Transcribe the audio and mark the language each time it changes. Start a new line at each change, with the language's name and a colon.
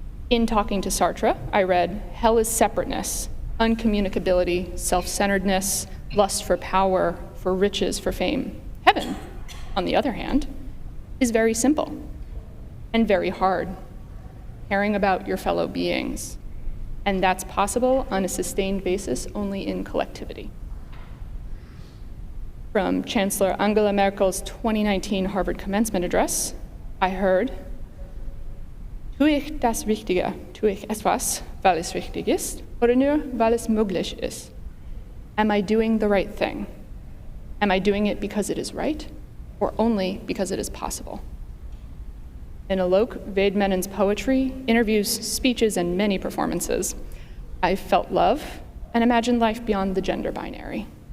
English: In talking to Sartre, I read, hell is separateness, uncommunicability, self-centeredness, lust for power, for riches, for fame. Heaven, on the other hand, is very simple and very hard, caring about your fellow beings. And that's possible on a sustained basis only in collectivity. From Chancellor Angela Merkel's 2019 Harvard commencement address, I heard,
German: tue ich das Wichtige, tue ich etwas, weil es wichtig ist, oder nur, weil es möglich ist?
English: Am I doing the right thing? Am I doing it because it is right, or only because it is possible? In Alok Vaid-Menon's poetry, interviews, speeches, and many performances, I felt love and imagined life beyond the gender binary.